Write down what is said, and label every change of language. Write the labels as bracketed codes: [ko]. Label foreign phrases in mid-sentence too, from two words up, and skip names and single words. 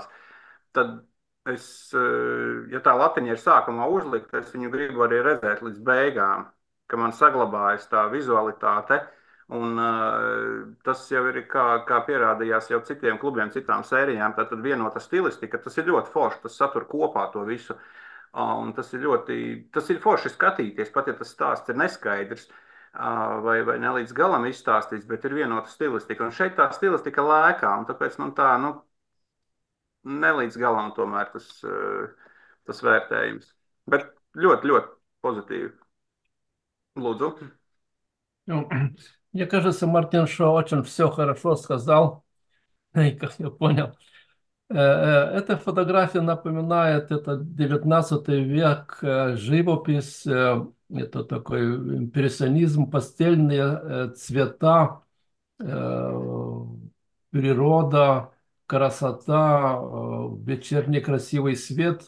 [lv] tad ja tā latiņa ir sākumā uzlikta, es viņu gribu arī redzēt līdz beigām, ka man saglabājas tā vizualitāte, un tas jau ir, kā pierādījās jau citiem klubiem, citām sērijām, tad vienota stilistika, tas ir ļoti forši, tas satur kopā to visu, un tas ir forši skatīties, pat ja tas stāsts ir neskaidrs, vai ne līdz galam izstāstīts, bet ir vienota stilistika. Un šeit tā stilistika lēkā, un tāpēc man tā, nu, ne līdz galam tomēr tas vērtējums. Bet ļoti, ļoti pozitīvi. Lūdzu. [ru] Ну, мне кажется, Мартин Шо очень все хорошо сказал, и как я понял. Эта фотография напоминает этот 19 век живопись, это такой импрессионизм, пастельные цвета, природа, красота, вечерний красивый свет.